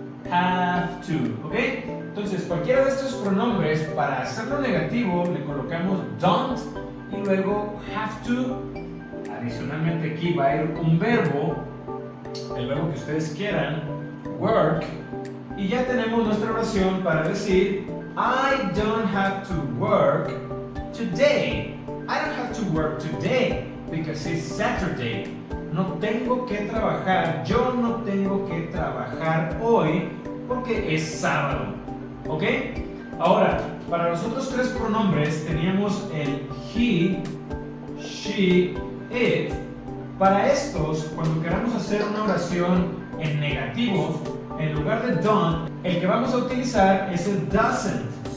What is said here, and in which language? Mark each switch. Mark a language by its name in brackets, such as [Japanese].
[Spanish] Have to, ¿ok? Entonces cualquiera de estos pronombres, para hacerlo negativo le colocamos don't y luego have to. Adicionalmente aquí va a ir un verbo, el verbo que ustedes quieran, work, y ya tenemos nuestra oración para decir [English] I don't have to work today. I don't have to work today because it's Saturday. [Spanish] No tengo que trabajar, yo no tengo que trabajar hoy porque es sábado, ¿ok? Ahora, para los otros tres pronombres teníamos el he, she, it. Para estos, cuando queramos hacer una oración en negativo, en lugar de don't, el que vamos a utilizar es el doesn't.